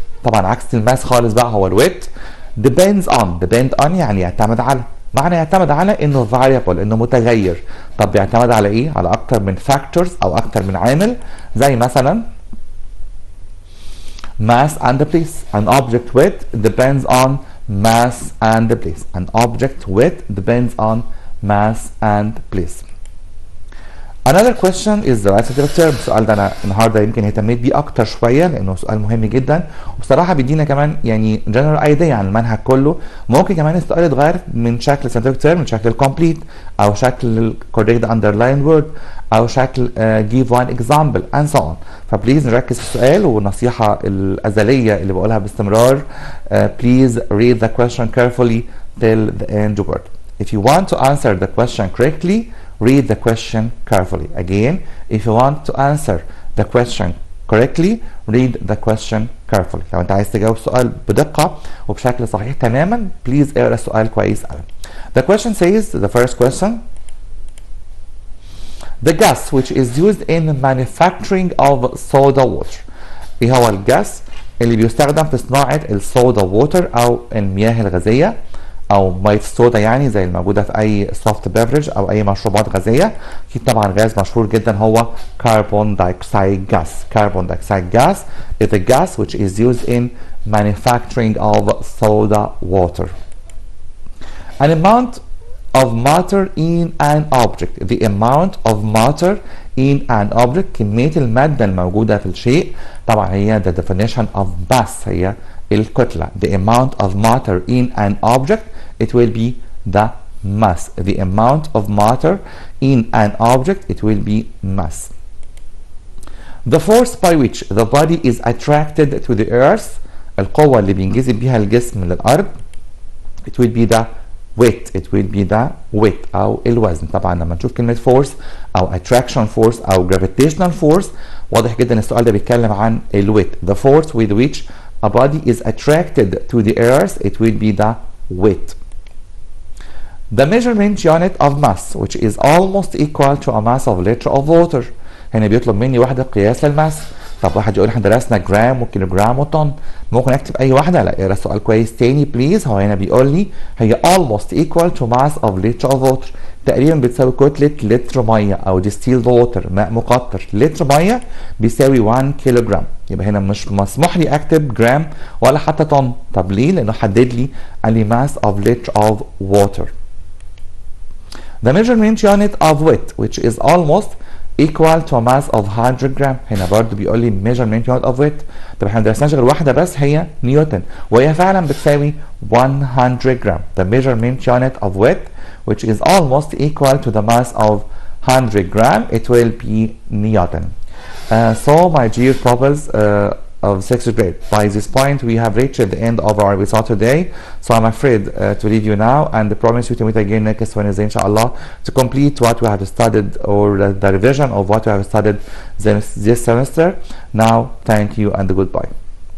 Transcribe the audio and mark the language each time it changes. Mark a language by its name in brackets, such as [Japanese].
[Arabic] طبعا عكس الماس خالص بقى هو الويت. depend on يعني يعتمد على. معنى يعتمد على انه variable انه متغير. طب بيعتمد على ايه؟ على اكتر من factors او اكتر من عامل زي مثلا [English] mass and place. An object weight depends on mass and place. An object weight depends on mass and place. Another question is the reciprocal term. [Arabic] السؤال ده انا النهارده يمكن اهتميت بيه اكتر شويه لانه سؤال مهم جدا وبصراحه بيدينا كمان يعني [English] general idea [Arabic] عن المنهج كله. ممكن كمان السؤال يتغير من شكل reciprocal term من شكل الكومبليت او شكل correct underline word او شكل give one example and so on. فبليز نركز في السؤال، والنصيحه الازليه اللي بقولها باستمرار [English] please read the question carefully till the end word. If you want to answer the question correctly read the question carefully. Again, if you want to answer the question correctly read the question carefully. [Arabic] لو انت عايز تجاوب سؤال بدقة وبشكل صحيح تماما [English] please [Arabic] اقرا السؤال كويس قوي. [English] The question says, the first question, the gas which is used in manufacturing of soda water. [Arabic] ايه هو الجاس اللي بيستخدم في صناعة الصودا ووتر او المياه الغازية او ميه الصودا يعني زي الموجوده في اي سوفت بيفرج او اي مشروبات غازيه؟ اكيد طبعا غاز مشهور جدا هو كربون دايوكسيد جاس. [English] Carbon dioxide gas is a gas which is used in manufacturing of soda water. An amount of matter in an object. The amount of matter in an object. [Arabic] كمية المادة الموجودة في الشيء. طبعا هي [English] the definition of mass [Arabic] هي الكتلة. [English] The amount of matter in an object, it will be the mass. The amount of matter in an object, it will be mass. The force by which the body is attracted to the earth. [Arabic] القوة اللي بينجذب بيها الجسم للأرض. [English] It will be the weight. It will be the weight [Arabic] أو الوزن. طبعا لما نشوف كلمة force أو attraction force أو gravitational force واضح جدا السؤال ده بيتكلم عن الويت. [English] The force with which a body is attracted to the earth, it will be the weight. The measurement unit of mass, which is almost equal to a mass of liter of water. [Arabic] هنا بيطلب مني وحدة قياس للماس. طب واحد يقول احنا درسنا جرام وكيلوجرام وطن، ممكن اكتب اي واحدة؟ لا، اقرا السؤال كويس تاني بليز. هو هنا بيقول لي [English] هي almost equal to mass of liter of water. [Arabic] تقريبا بتساوي كتلة لتر مية او distilled water ماء مقطر. لتر مية بيساوي 1 كيلوجرام. يبقى هنا مش مسموح لي اكتب جرام ولا حتى طن. طب ليه؟ لانه حدد لي قال لي [English] mass of liter of water. The measurement unit of weight, which is almost equal to a mass of 100 gram. [Arabic] هنا برضه بيقول لي [English] measurement unit of weight. [Arabic] طب احنا ما درسناش غير واحده بس هي نيوتن، وهي فعلا بتساوي 100 جرام. [English] The measurement unit of weight, which is almost equal to the mass of 100 gram, it will be Newton. So my dear pupils of 6th grade, by this point we have reached the end of our episode today, so I'm afraid to leave you now and promise you to meet again next Wednesday [Arabic] inshallah [English] to complete what we have studied or the revision of what we have studied this semester. Now thank you and goodbye.